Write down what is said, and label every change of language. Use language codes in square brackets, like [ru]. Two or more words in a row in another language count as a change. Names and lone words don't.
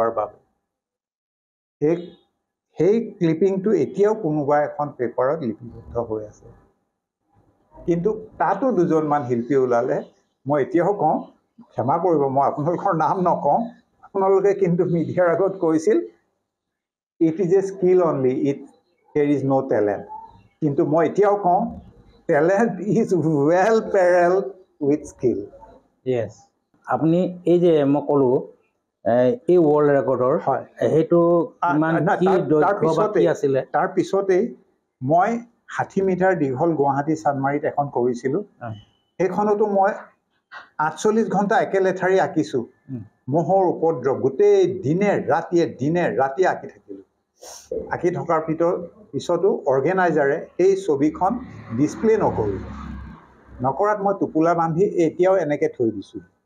[as] এইটো অপুৰাজ বৰুৱাৰ বাবে সেই ক্লিপিংটো এতিয়াও কোনোবা এখন পেপাৰত লিপিবদ্ধ হৈ আছে কিন্তু তাতো দুজনমান শিল্পী ওলালে মই এতিয়াও কওঁ ক্ষমা কৰিব মই আপোনালোকৰ নাম নকওঁ আপোনালোকে কিন্তু মিডিয়াৰ আগত কৈছিল [en] it is a skill only there is no talent [as] কিন্তু মই এতিয়াও কওঁ [en] talent is well parallel with skill [as] yes আপুনি এই যে মই ক'লো এই [en] world record [as] সেইটো কিমান কি দৈৰ্ঘ্য বা কি আছিলে তাৰ পিছতেই মই 60 মিটাৰ দীঘল গুৱাহাটী চানমাৰীত এখন কৰিছিলোঁ সেইখনতো মই 48 ঘণ্টা একেলেঠাৰি আঁকিছোঁ মহৰ উপদ্ৰৱ গোটেই দিনে ৰাতিয়ে আঁকি থাকিলোঁ আঁকি থকাৰ পিছতো অৰ্গেনাইজাৰে সেই ছবিখন ডিছপ্লে নকৰাত মই টোপোলা বান্ধি এতিয়াও এনেকৈ থৈ দিছোঁ